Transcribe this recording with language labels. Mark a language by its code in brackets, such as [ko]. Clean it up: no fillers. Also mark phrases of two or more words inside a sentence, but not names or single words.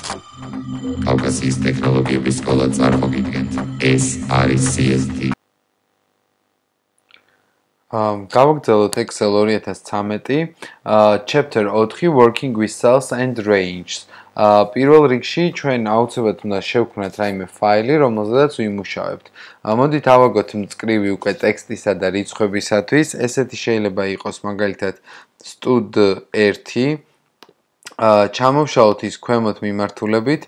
[ka] კავკასიის ტექნოლოგიების სკოლა წარმოგიდგენთ. ეს არის CST. გავაგრძელოთ Excel 2013, [en] chapter 4 working with cells and ranges. [ka] პირველ რიგში ჩვენ აუცილებლად უნდა შევქმნათ რაიმე ფაილი, რომელზედაც ვიმუშავებთ. მოდით ავაგოთ მწკრივი უკვე ტექსტისა და რიცხვებისათვის. ესეთი შეიძლება იყოს მაგალითად stud1 ჩამოვშალოთ ის ქვემოთ მიმართულებით.